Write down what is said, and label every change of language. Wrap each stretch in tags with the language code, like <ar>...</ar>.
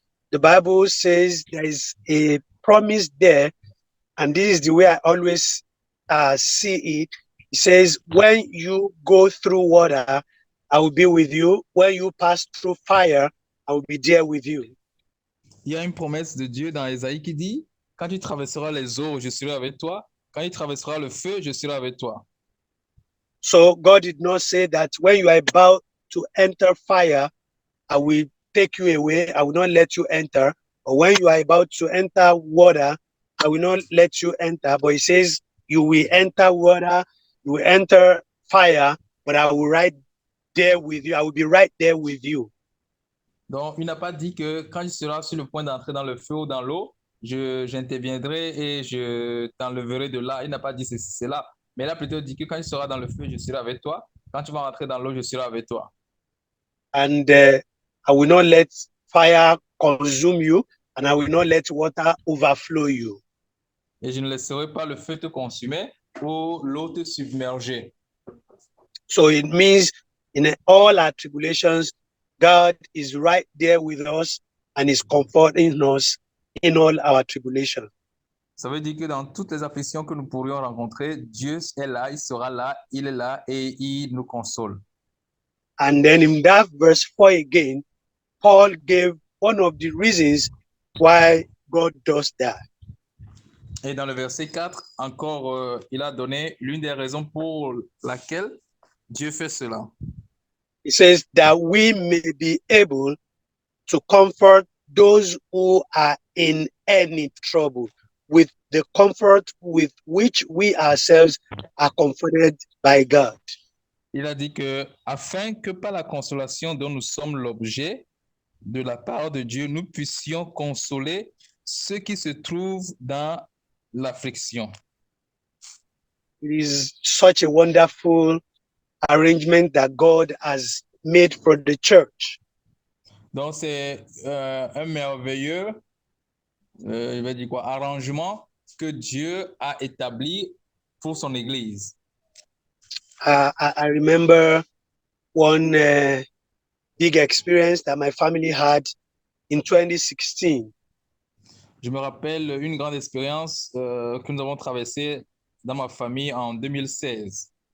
<en>the Bible says there is a promise there, and this is the way I always see it. It says, when you go through water, I will be with you. When you pass through fire, I will be there with you.</en> <fr>Il y a une promesse de Dieu dans Ésaïe qui dit, quand tu traverseras les eaux, je serai avec toi. Quand tu traverseras le feu, je serai avec toi.</fr> <en>So God did not say that when you are about to enter fire, I will take you away. I will not let you enter. Or when you are about to enter water, I will not let you enter. But he says you will enter water, you will enter fire, but I will right there with you. I will be right there with you.</en> <fr>Donc, il n'a pas dit que quand tu seras sur le point d'entrer dans le feu ou dans l'eau, j'interviendrai et je t'enlèverai de là. Il n'a pas dit cela. Mais il a plutôt dit que quand tu seras dans le feu, je serai avec toi. Quand tu vas rentrer dans l'eau, je serai avec toi.</fr> <en>And I will not let fire consume you, and I will not let water overflow you.</en> <fr>Et je ne laisserai pas le feu te consumer ou l'eau te submerger.</fr> <en>So it means in all our tribulations, God is right there with us and is comforting us in all our tribulations.</en> <fr>Ça veut dire que dans toutes les afflictions que nous pourrions rencontrer, Dieu est là, il sera là, il est là et il nous console.</fr> <en>And then in that verse 4 again, Paul gave one of the reasons why God does that.</en> <fr>Et dans le verset 4, encore, il a donné l'une des raisons pour laquelle Dieu fait cela.</fr> <en>He says that we may be able to comfort those who are in any trouble with the comfort with which we ourselves are comforted by God.</en> <fr>Il a dit que afin que par la consolation dont nous sommes l'objet de la part de Dieu, nous puissions consoler ceux qui se trouvent dans l'affliction.</fr> <en>It is such a wonderful arrangement that God has made for the church.</en> <fr>Donc, c'est un merveilleux je vais dire quoi, arrangement que Dieu a établi pour son Église.</fr> <en>I remember one big experience that my family had in 2016.</en> <fr>Je me rappelle une grande expérience que nous avons traversée dans ma famille en 2016.</fr>